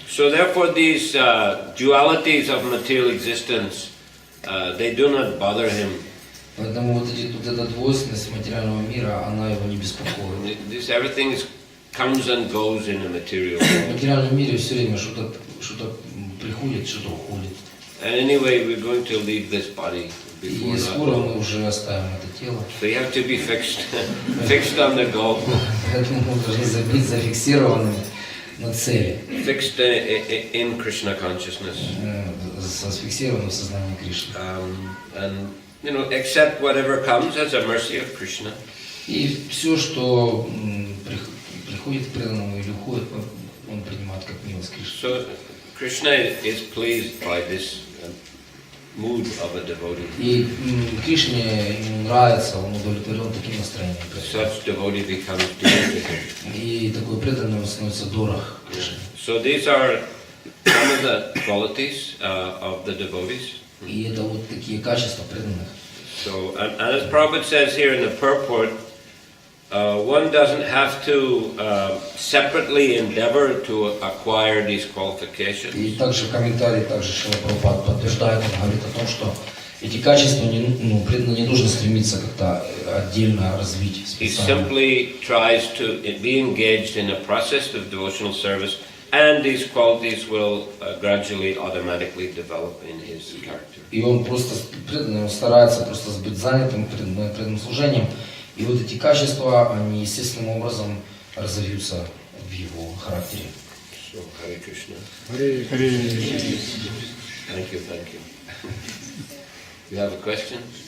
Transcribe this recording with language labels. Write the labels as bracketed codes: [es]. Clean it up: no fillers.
[en] So therefore these dualities of material existence, they do not bother him. [ru] Поэтому вот эта двойственность материального мира, она его не беспокоит. [en] This everything comes and goes in the material world. [ru] В материальном мире все время что-то приходит, что-то уходит. [en] And anyway, we're going to leave this body before [ru] И скоро мы уже оставим это тело. [en] So you have to be fixed on the goal. [ru] Поэтому мы должны быть зафиксированы на цели. [en] Fixed in Krishna consciousness. [ru] Зафиксированы в сознании Кришны. [en] And you know, accept whatever comes as a mercy of Krishna. [ru] И все, что приходит к преданному или уходит, он принимает как милость Кришны. [en] So Krishna is pleased by this mood of a devotee. [ru] И Кришне ему нравится, он удовлетворен таким настроением. [en] Such devotee becomes dear to him. [ru] И такой преданный он становится дорог Кришне. [en] So these are some of the qualities of the devotees. [ru] И это вот такие качества преданных. [en] So, and as Prabhupada says here in the purport, one doesn't have to separately endeavor to acquire these qualifications. [ru] И также в комментарии Шрила Прабхупада подтверждает, он говорит о том, что эти качества преданный не должен стремиться как-то отдельно развить [en] He [ru] специально. [en] simply tries to be engaged in a process of devotional service, and these qualities will gradually, automatically develop in his character. [ru] И он просто преданный, он старается просто быть занятым преданным служением. И вот эти качества, они естественным образом разовьются в его характере. [en] So, Hare Krishna. Hare. Thank you. You have a question?